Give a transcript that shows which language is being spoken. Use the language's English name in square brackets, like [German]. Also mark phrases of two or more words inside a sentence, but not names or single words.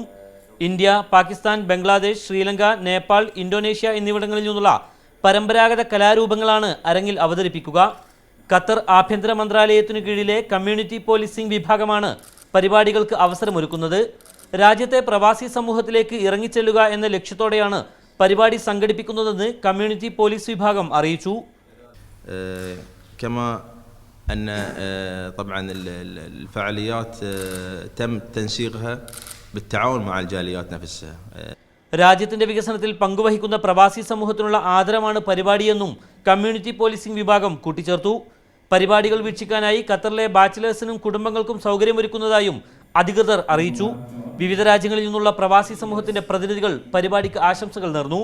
[Malayalam] ഇന്ത്യ, പാകിസ്ഥാൻ, ബംഗ്ലാദേശ്, ശ്രീലങ്ക, നേപ്പാൾ, ഇന്തോനേഷ്യ എന്നിവിടങ്ങളിൽ നിന്നുള്ള പരമ്പരാഗത കലാരൂപങ്ങളാണ് അരങ്ങിൽ അവതരിപ്പിക്കുക. ഖത്തർ ആഭ്യന്തര മന്ത്രാലയത്തിനു കീഴിലെ കമ്മ്യൂണിറ്റി പോലീസിംഗ് വിഭാഗമാണ് പരിപാടികൾക്ക് അവസരമൊരുക്കുന്നത്. രാജ്യത്തെ പ്രവാസി സമൂഹത്തിലേക്ക് ഇറങ്ങിച്ചെല്ലുക എന്ന ലക്ഷ്യത്തോടെയാണ് പരിപാടി സംഘടിപ്പിക്കുന്നതെന്ന് കമ്മ്യൂണിറ്റി പോലീസ് വിഭാഗം അറിയിച്ചു. [Arabic] كما أن طبعا الفعاليات تم تنسيقها بالتعاون مع الجاليات نفسها. [Malayalam] രാജ്യത്തിന്റെ വികസനത്തിൽ പങ്കുവഹിക്കുന്ന പ്രവാസി സമൂഹത്തിനുള്ള ആദരമാണ് പരിപാടിയെന്നും കമ്മ്യൂണിറ്റി പോലീസിംഗ് വിഭാഗം കൂട്ടിച്ചേർത്തു. പരിപാടികൾ വീക്ഷിക്കാനായി ഖത്തറിലെ ബാച്ചിലേഴ്സിനും കുടുംബങ്ങൾക്കും സൗകര്യമൊരുക്കുന്നതായും അധികൃതർ അറിയിച്ചു. വിവിധ രാജ്യങ്ങളിൽ നിന്നുള്ള പ്രവാസി സമൂഹത്തിന്റെ പ്രതിനിധികൾ പരിപാടിക്ക് ആശംസകൾ നേർന്നു.